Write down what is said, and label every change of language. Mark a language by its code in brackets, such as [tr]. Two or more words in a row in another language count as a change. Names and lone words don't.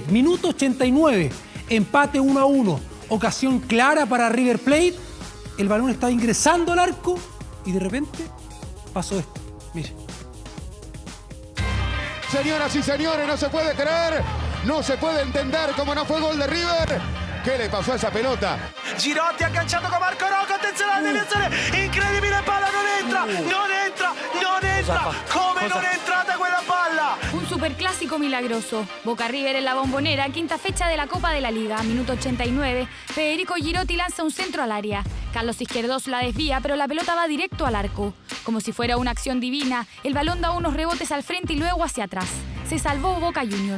[es] Minuto 89, empate 1-1, ocasión clara para River Plate. El balón estaba ingresando al arco y de repente pasó esto. Mire. Señoras y señores, no se puede creer, no se puede entender cómo no fue gol de River. ¿Qué le pasó a esa pelota? [it] Girotti agganciato con Marco Rocco, attenzione alla deviazione, incredibile palla, non entra, come non è entrata quella palla. [es] Un superclásico milagroso. Boca River en la Bombonera, quinta fecha de la Copa de la Liga, minuto 89. Federico Girotti lanza un centro al área. Carlos Izquierdos la desvía, pero la pelota va directo al arco. Como si fuera una acción divina, el balón da unos rebotes al frente y luego hacia atrás. Se salvó Boca Juniors.